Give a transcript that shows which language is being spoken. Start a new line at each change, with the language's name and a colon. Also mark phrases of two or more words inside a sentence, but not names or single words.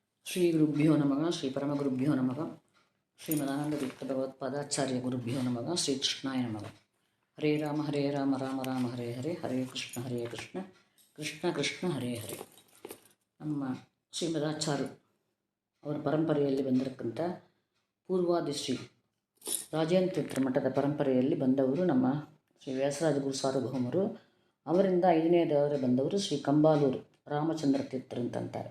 Sanskrit: ಶ್ರೀ ಗುರುಭ್ಯೋ ನಮಃ ಶ್ರೀ ಪರಮಗುರುಭ್ಯೋ ನಮಃ ಶ್ರೀಮದಾನಂದ ತೀರ್ಥ ಭಗವತ್ಪಾದಾಚಾರ್ಯ ಗುರುಭ್ಯೋ ನಮಃ ಶ್ರೀ ಕೃಷ್ಣಾಯ ನಮಃ. ಹರೇ ರಾಮ ರಾಮ ರಾಮ ಹರೇ ಹರೇ, ಹರೇ ಕೃಷ್ಣ ಕೃಷ್ಣ ಕೃಷ್ಣ ಹರೇ ಹರೇ.
Kannada: ನಮ್ಮ ಶ್ರೀಮದಾಚಾರ್ಯ ಅವರ ಪರಂಪರೆಯಲ್ಲಿ ಬಂದಿರತಕ್ಕಂಥ ಪೂರ್ವಾದಿ ಶ್ರೀ ರಾಜೇಂದ್ರ ತೀರ್ಥ ಮಠದ ಪರಂಪರೆಯಲ್ಲಿ ಬಂದವರು ನಮ್ಮ ಶ್ರೀ ವ್ಯಾಸರಾಜ ಗುರು ಸಾರ್ವಭೌಮರು. ಅವರಿಂದ 5ನೇದವರೆ ಬಂದವರು ಶ್ರೀ ಕಂಬಾಲೂರು ರಾಮಚಂದ್ರ ತೀರ್ಥರು ಅಂತಂತಾರೆ.